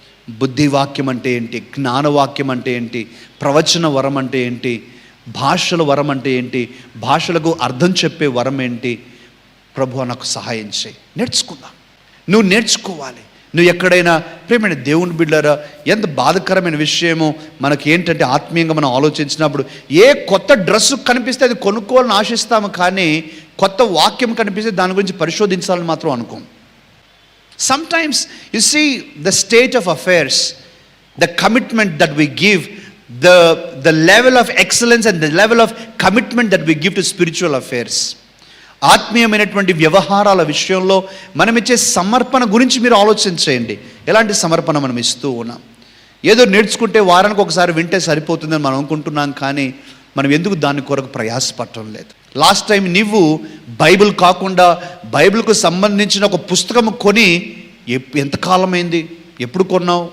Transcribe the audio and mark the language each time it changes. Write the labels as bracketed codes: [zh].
[te] బుద్ధి వాక్యం అంటే ఏంటి, జ్ఞానవాక్యం అంటే ఏంటి, ప్రవచన వరం అంటే ఏంటి, భాషల వరం అంటే ఏంటి, భాషలకు అర్థం చెప్పే వరం ఏంటి, ప్రభువా నాకు సహాయం చేయి. నేర్చుకుందాం. నువ్వు నేర్చుకోవాలి. నువ్వు ఎక్కడైనా ప్రేమైన దేవుని బిడ్డలారా, ఎంత బాధకరమైన విషయమో మనకి ఏంటంటే ఆత్మీయంగా మనం ఆలోచించినప్పుడు ఏ కొత్త డ్రెస్సు కనిపిస్తే అది కొనుక్కోవాలని ఆశిస్తాము, కానీ కొత్త వాక్యం కనిపిస్తే దాని గురించి పరిశోధించాలని మాత్రం అనుకోం. [en] Sometimes you see the state of affairs, the commitment that we give, the level of excellence and the level of commitment that we give to spiritual affairs. [te] ఆత్మీయమైనటువంటి వ్యవహారాల విషయంలో మనం ఇచ్చే సమర్పణ గురించి మీరు ఆలోచించేయండి. ఎలాంటి సమర్పణ మనం ఇస్తూ ఉన్నాం? ఏదో నేర్చుకుంటే వారానికి ఒకసారి వింటే సరిపోతుందని మనం అనుకుంటున్నాం, కానీ మనం ఎందుకు దాని కొరకు ప్రయాసపడటం లేదు? లాస్ట్ టైం నీవు బైబిల్ కాకుండా బైబిల్కు సంబంధించిన ఒక పుస్తకం కొని ఎంతకాలమైంది? ఎప్పుడు కొన్నావు?